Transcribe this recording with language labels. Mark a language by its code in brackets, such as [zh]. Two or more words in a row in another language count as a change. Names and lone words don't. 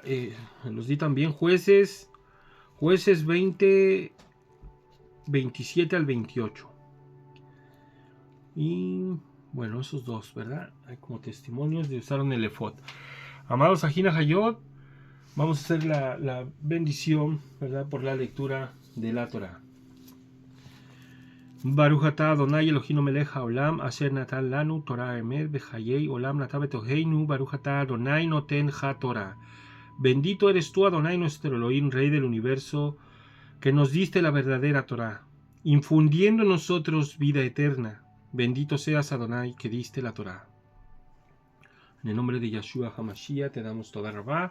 [es] Los di también, Jueces 20, 27 al 28. Y bueno, esos dos, ¿verdad? Hay como testimonios de usaron el efod. Amados aquí en Ajayot, vamos a hacer la bendición, ¿verdad? Por la lectura de la Torah. [he] ברוך אתה אדוני אלוהינו מלך העולם אשר נתן לנו תורה אמת בחיי עולם נתן בתוכנו ברוך אתה אדוני נותן התורה. [es] Bendito eres tú, Adonai, nuestro Elohim, Rey del universo, que nos diste la verdadera Torah, infundiendo en nosotros vida eterna. Bendito seas, Adonai, que diste la Torah. En el nombre de Yeshua HaMashiach te damos [he] תודה רבה.